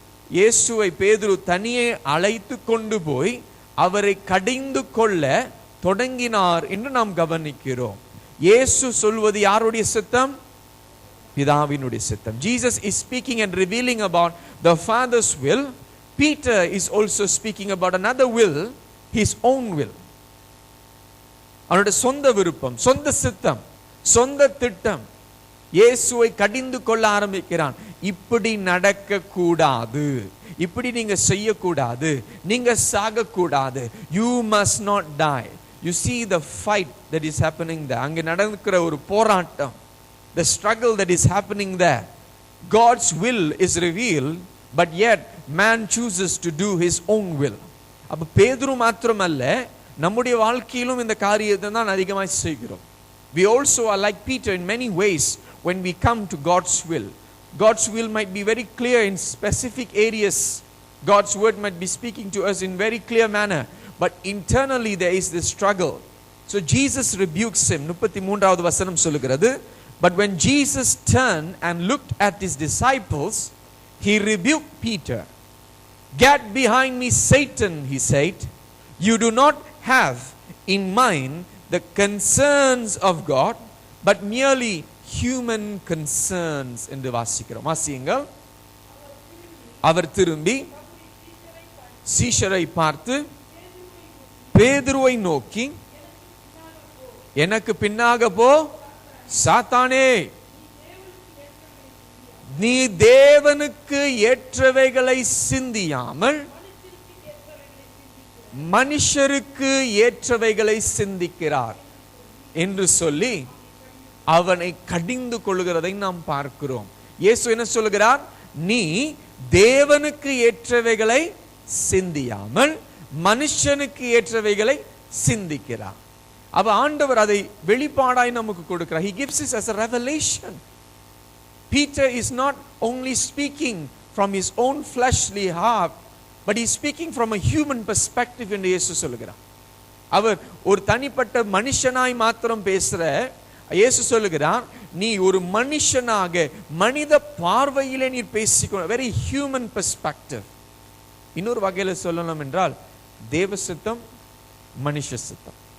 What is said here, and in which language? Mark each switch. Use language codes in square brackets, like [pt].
[ta] இயேசுவை பேதுரு தனியே அழைத்து கொண்டு போய் அவரை கடிந்து கொள்ள தொடங்கினார் என்று நாம் கவனிக்கிறோம். இயேசு சொல்வது யாருடைய சித்தம்? பிதாவினுடைய சித்தம். [en] Jesus is speaking and revealing about the Father's will. Peter is also speaking about another will, his own will. [ta] அவனுடைய சொந்த விருப்பம், சொந்த சித்தம், சொந்த திட்டம். இயேசுவை கடிந்து கொள்ள ஆரம்பிக்கிறான். இப்படி நடக்க கூடாது, இப்படி நீங்க செய்யக்கூடாது, நீங்க சாக கூடாது. [en] You must not die. You see the fight that is happening there. [ta] அங்க நடக்கிற ஒரு போராட்டம், [en] the struggle that is happening there. God's will is revealed, but yet man chooses to do his own will. [ta] அப்ப பேதுரு மாத்திரமல்ல, நம்முடைய வாழ்க்கையிலும் இந்த காரியத்தை தான் அதிகமாக செய்கிறோம். [en] We also are like Peter in many ways when we come to God's will. God's will might be very clear in specific areas. God's word might be speaking to us in very clear manner, but internally there is this struggle. So Jesus rebukes him. [ta] 33வது வசனம் சொல்லுகிறது, [en] but when Jesus turned and looked at his disciples, he rebuked Peter. Get behind me, Satan, he said. You do not have in mind the concerns of God, but merely human concerns. [ta] என்று வாசிக்கிறோம். வாசியுங்கள். அவர் திரும்பி சீஷரை பார்த்து பேதுருவை நோக்கி, எனக்கு பின்னாக போ சாத்தானே, நீ தேவனுக்கு ஏற்றவைகளை சிந்தியாமல் மனுஷருக்கு ஏற்றவைகளை சிந்திக்கிறார் என்று சொல்லி அவனை கடிந்து கொள்கிறதை நாம் பார்க்கிறோம். இயேசு என்ன சொல்கிறார்? நீ தேவனுக்கு ஏற்றவைகளை சிந்தியாமல் மனுஷனுக்கு ஏற்றவைகளை சிந்திக்கிறார். அப்ப ஆண்டவர் அதை வெளிப்பாடாய் நமக்கு கொடுக்கிறார். [en] He gives this as a revelation. Peter is not only speaking from his own fleshly heart, but he is speaking from a human perspective [ta] என்று இயேசு சொல்கிறார். அவர் ஒரு தனிப்பட்ட மனுஷனாய் மாத்திரம் பேசுற இயேசு சொல்லுகிறார், நீ ஒரு மனுஷனாக மனித பார்வையிலே நீ பேசிக்கணும். [en] Very human perspective. [ta] இன்னொரு வகையில் சொல்லணும் என்றால் தேவ சித்தம், மனுஷ சித்தம்.